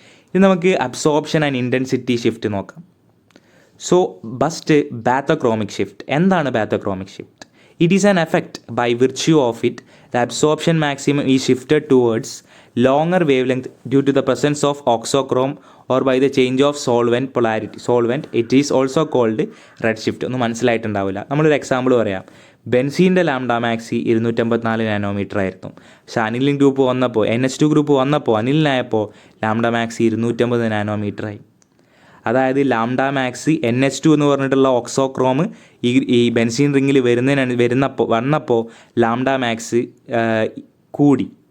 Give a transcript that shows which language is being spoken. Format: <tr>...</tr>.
<ml>ഇനി നമുക്ക് absorption and intensity shift നോക്കാം. So first ബാത്തോക്രോമിക് shift. എന്താണ് ബാത്തോക്രോമിക് shift?</ml> <en>It is an effect by virtue of it the absorption maximum is shifted towards longer wavelength due to the presence of oxochrome or by the change of solvent. It is also called red shift.</en> <ml>ഒന്നും മനസ്സിലായിട്ടുണ്ടാവില്ല. നമ്മളൊരു example പറയാം. ബെൻസീൻ്റെ lambda maxi 254 nanometre ആയിരുന്നു. പക്ഷേ aniline group വന്നപ്പോൾ, NH2 group വന്നപ്പോൾ, അനിലിനായപ്പോൾ lambda maxi 250 നാനോമീറ്ററായി. അതായത് lambda max NH2 എന്ന് പറഞ്ഞിട്ടുള്ള ഓക്സോക്രോം ഈ ബെൻസീൻ റിങ്ങിൽ വന്നപ്പോൾ ലാംഡ മാക്സ് കൂടി.</ml>